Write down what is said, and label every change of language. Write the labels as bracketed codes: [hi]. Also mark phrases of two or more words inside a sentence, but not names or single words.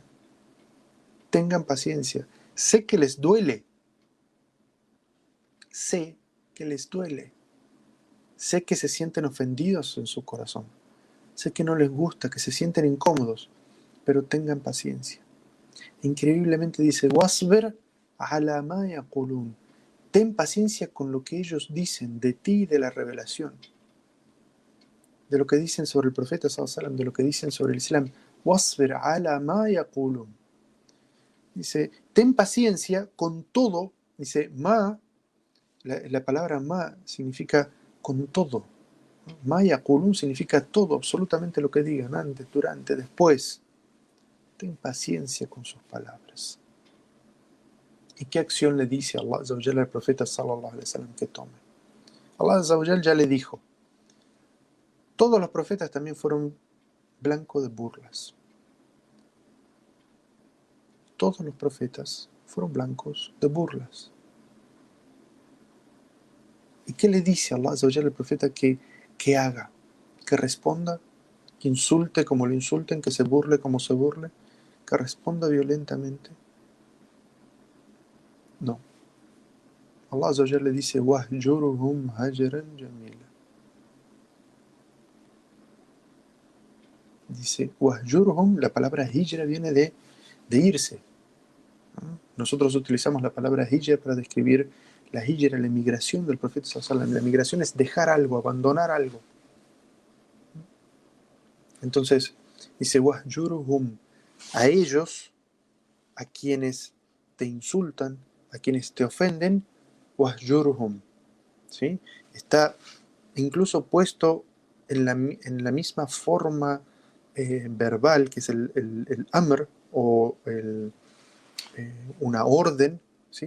[es] Tengan paciencia. Sé que les duele. Sé que les duele. Sé que se sienten ofendidos en su corazón. Sé que no les gusta, que se sienten incómodos, pero tengan paciencia. Increíblemente dice: [ar] "واصبر على ما يقولون". [es] Ten paciencia con lo que ellos dicen de ti y de la revelación, de lo que dicen sobre el profeta [ar] صلى الله عليه وسلم, [es] de lo que dicen sobre el Islam. [ar] "واصبر على ما يقولون". [es] Dice, ten paciencia con todo. Dice, la palabra ma significa con todo. [ar] ما يقولون [es] significa todo, absolutamente lo que digan, antes, durante, después. Ten paciencia con sus palabras. ¿Y qué acción le dice [ar] الله عز وجل [es] al profeta [ar] صلى الله عليه وسلم [es] que tome? [ar] الله عز وجل [es] ya le dijo: todos los profetas también fueron blanco de burlas. Todos los profetas fueron blancos de burlas. ¿Y qué le dice [ar] الله عز وجل [es] al profeta que haga? Que responda, que insulte como lo insulten, que se burle como se burle, que responda violentamente. No. [ar] الله عز وجل [es] le dice: [ar] "واهجرهم هجرا جميلا". [es] Dice, Wahjuruhum, la palabra hijra viene de irse. Nosotros utilizamos la palabra hijra para describir la hijra, la emigración del profeta [ar] صلى الله عليه وسلم. [es] La emigración es dejar algo, abandonar algo. Entonces, dice, Wahjuruhum, a ellos, a quienes te insultan, a quienes te ofenden, Wahjuruhum, ¿sí? Está incluso puesto en la misma forma verbal, que es el amr, o una orden, ¿sí?